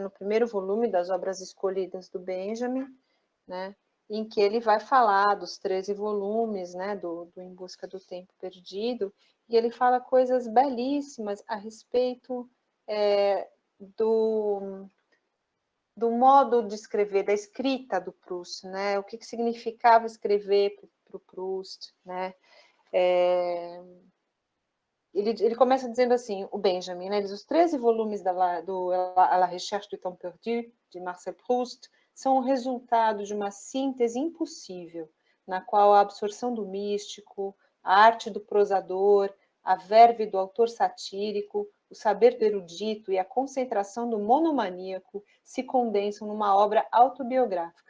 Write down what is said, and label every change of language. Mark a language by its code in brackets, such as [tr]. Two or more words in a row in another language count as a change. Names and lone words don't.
[pt] No primeiro volume das obras escolhidas do Benjamin, né, em que ele vai falar dos 13 volumes, né, do Em Busca do Tempo Perdido, e ele fala coisas belíssimas a respeito do modo de escrever, da escrita do Proust, né? O que significava escrever para o Proust, né? Ele começa dizendo assim, o Benjamin, né? Os 13 volumes do À la recherche du temps perdu, de Marcel Proust, são o resultado de uma síntese impossível, na qual a absorção do místico, a arte do prosador, a verve do autor satírico, o saber do erudito e a concentração do monomaníaco se condensam numa obra autobiográfica.